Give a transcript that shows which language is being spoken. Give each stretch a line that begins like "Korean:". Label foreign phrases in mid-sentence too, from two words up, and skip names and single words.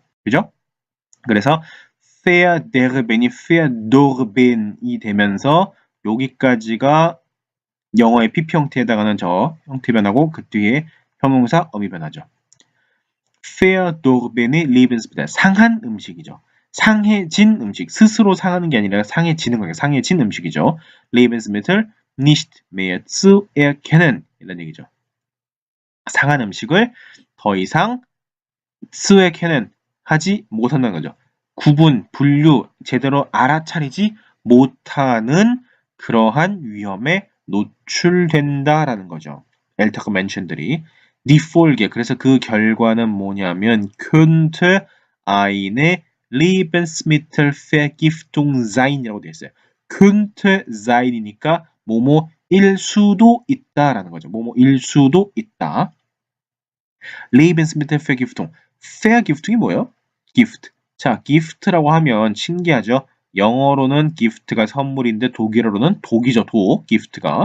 Korean: 그죠? 그래서 verderben이 verdorben이 되면서 여기까지가 영어의 pp 형태에 해당하는 저 형태 변하고 그 뒤에 형용사 어미 변하죠.
German: verdorbene Lebensmittel
Korean: 상한 음식이죠. 상해진 음식 스스로 상하는 게 아니라 상해지는 거예요. 상해진 음식이죠.
German: Lebensmittel nicht mehr zu erkennen
Korean: 이런 얘기죠. 상한 음식을 더 이상
German: zu erkennen
Korean: 하지 못한다는 거죠. 구분, 분류, 제대로 알아차리지 못하는 그러한 위험에 노출된다라는 거죠.
German: ältere Menschen들이 die Folge
Korean: 그래서 그 결과는 뭐냐면
German: könnte eine Lebensmittelvergiftung sein
Korean: 이라고 되어 있어요.
German: könnte sein
Korean: 이니까 뭐뭐일 수도 있다라는 거죠. 뭐뭐일 수도 있다. Lebensmittelvergiftung. Vergifting이 뭐예요? gift. 자, gift라고 하면 신기하죠? 영어로는 gift가 선물인데 독일어로는 독이죠, 독. gift가.